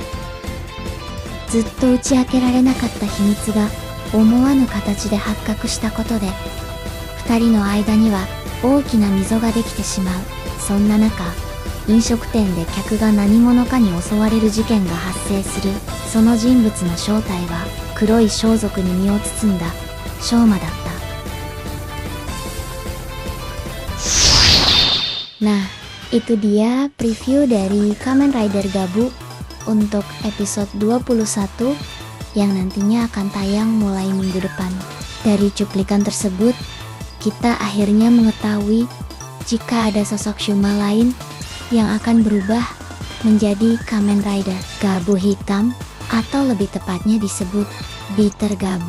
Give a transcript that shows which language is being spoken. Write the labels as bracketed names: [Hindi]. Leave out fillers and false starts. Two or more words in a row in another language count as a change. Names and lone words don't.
[Japanese] ずっと打ち明けられなかった秘密が思わぬ形で発覚したことで二人の間には大きな溝ができてしまう。そんな中、飲食店で客が何者かに襲われる事件が発生する。その人物の正体は黒い装束に身を包んだショーマだった。 [Indonesian] Nah, itu dia preview dari Kamen Rider Gabu untuk episode 21 yang nantinya akan tayang mulai minggu depan. Dari cuplikan tersebut, kita akhirnya mengetahui jika ada sosok Shuma lain yang akan berubah menjadi Kamen Rider Gabu Hitam atau lebih tepatnya disebut Bitter Gabu.